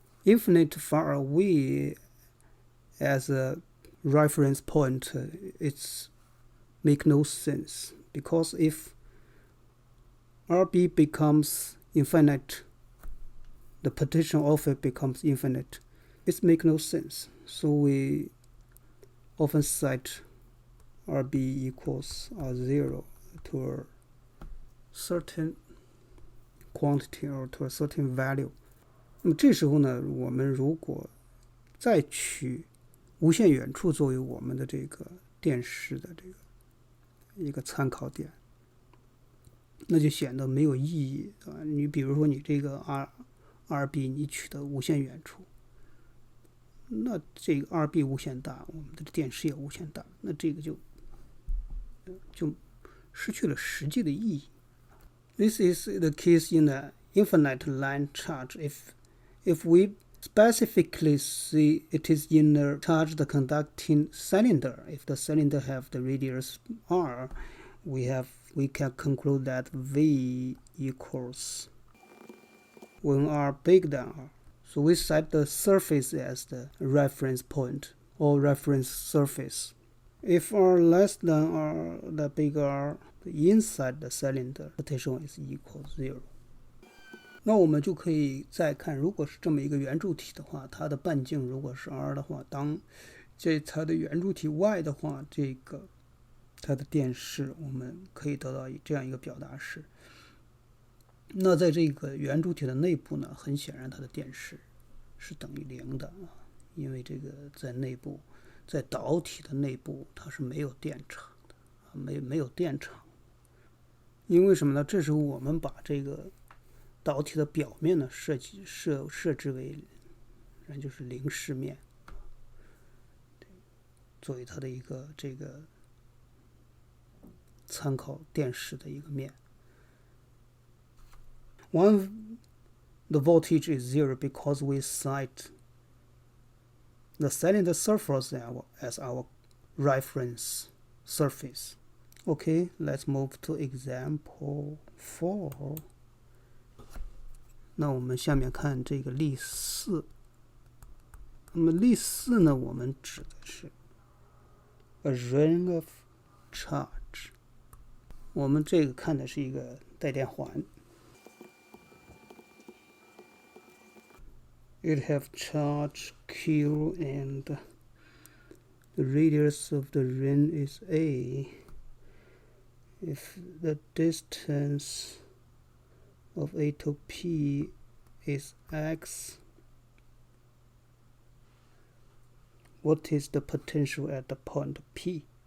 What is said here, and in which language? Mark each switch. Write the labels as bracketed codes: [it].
[en] infinite far away as a reference point, it's make no sense, because if RB becomes infinite, the potential of it becomes infinite. It makes no sense. So we often set RB equals 0 to a certain quantity or to a certain value. [zh] 那么这时候呢，我们如果再取无限远处作为我们的这个电势的这个一个参考点，那就显得没有意义啊。你比如说你这个 RB 你取得无限远处，那这个 RB 无限大，我们的电势也无限大，那这个就失去了实际的意义。 [en] This is the case in an infinite line charge. If we specifically see it is in a charged conducting cylinder, if the cylinder have the radius r, we can conclude that V equals when r bigger than r. So we set the surface as the reference point or reference surface. If r less than r, the bigger r, inside the cylinder potential is equal 0. [zh] 那我们就可以再看，如果是这么一个圆柱体的话，它的半径如果是 r 的话，当它的圆柱体 y 的话，这个它的电势我们可以得到这样一个表达式。那在这个圆柱体的内部呢，很显然它的电势是等于0的，因为这个在内部，在导体的内部它是没有电场的，没有电场。因为什么呢？这时候我们把这个导体的表面呢设置为就是零式面，作为它的一个这个参考电势的一个面。 [en] One, the voltage is 0 because we set the cylinder surface as our reference surface. Okay, let's move to example 4. [zh] 那我们下面看这个例4。那么例4呢，我们指的是 [en] a ring of charge。 [zh] 我们这个看的是一个带电环。 [en] It have charge Q and the radius of the ring is A. If the distance of A to P is X, what is the potential at the point P?